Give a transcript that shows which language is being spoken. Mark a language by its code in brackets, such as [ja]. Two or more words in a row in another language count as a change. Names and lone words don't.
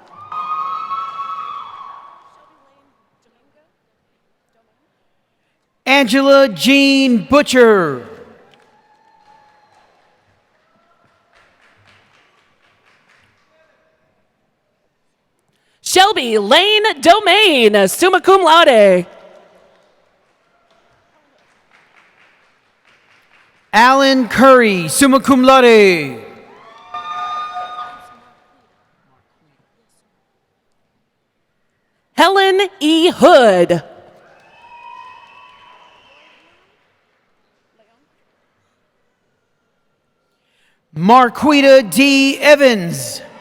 [en] Angela Jean Butcher. Shelby Lane Domain, [la] summa cum laude. [en] Alan Curry, [la] summa cum laude. [en] Helen E. Hood. Marquita D. Evans.